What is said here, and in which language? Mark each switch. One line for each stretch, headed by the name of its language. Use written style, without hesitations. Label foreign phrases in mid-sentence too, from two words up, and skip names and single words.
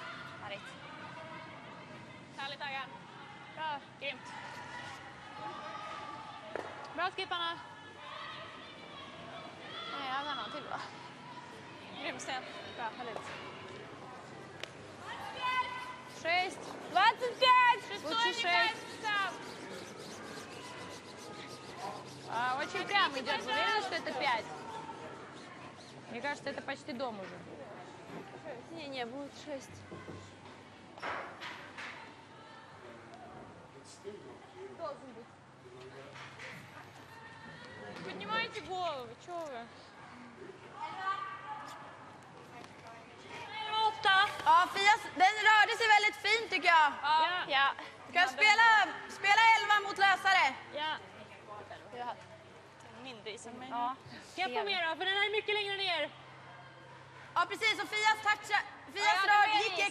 Swedish: Härligt. Härligt Aggan. Bra, grymt. Bra skipparna. Nej, Aggan har till va? Grym sten. Bra, härligt. 6. 25.
Russian: Лучше 6. Очень прямо идет. Вы уверены, что это 5? Мне кажется, это почти дом уже. Не, будет 6. Поднимайте голову, чего вы? 8.
Swedish: Ja, den rörde sig väldigt fint tycker jag. Ja. Ska jag spela 11 mot lösare? Ja. Mindre is än mig. Ja. Kan jag få mer då? För den här är mycket längre ner. Ja, precis. Och Fias rör gick...